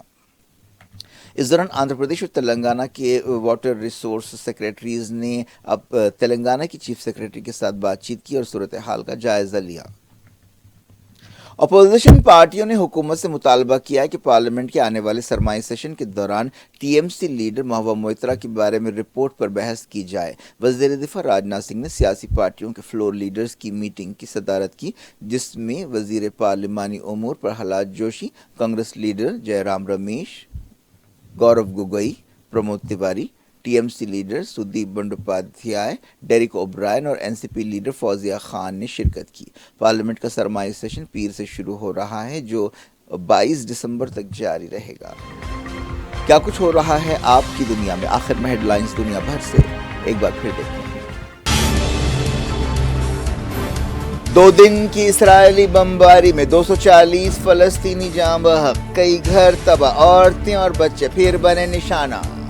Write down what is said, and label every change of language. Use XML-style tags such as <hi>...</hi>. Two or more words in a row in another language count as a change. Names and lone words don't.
<ur>اس دوران آندھرا پردیش اور تلنگانہ کے</ur> <en>water resource secretaries</en> <ur>نے اب تلنگانہ کی</ur> <en>chief secretary</en> <ur>کے ساتھ بات چیت کی اور صورتحال کا جائزہ لیا۔ اپوزیشن پارٹیوں نے حکومت سے مطالبہ کیا ہے کہ پارلیمنٹ کے آنے والے سرمائی سیشن کے دوران ٹی ایم سی لیڈر محبوبہ موئترا کے بارے میں رپورٹ پر بحث کی جائے۔ وزیر دفاع راجناتھ سنگھ نے سیاسی پارٹیوں کے</ur> <en>floor leaders</en> <ur>کی میٹنگ کی صدارت کی، جس میں وزیر پارلیمانی امور پرہلاد جوشی، کانگریس لیڈر جے رام رمیش، گورو گگوئی، پرمود تیواری، ٹی ایم سی لیڈر سدیپ بندوپادھیائے، ڈیرک اوبرائن اور این سی پی لیڈر فوزیہ خان نے شرکت کی۔ پارلیمنٹ کا سرمائی سیشن پیر سے شروع ہو رہا ہے، جو 22 دسمبر تک جاری رہے گا۔ کیا کچھ ہو رہا ہے آپ کی دنیا میں؟ آخر میں ہیڈ لائنز دنیا بھر سے ایک بار پھر دیکھتے ہیں۔ 2 دن کی اسرائیلی بمباری میں 240 فلسطینی جاں بحق، کئی گھر تباہ، عورتیں اور بچے پھر بنے نشانہ۔</ur>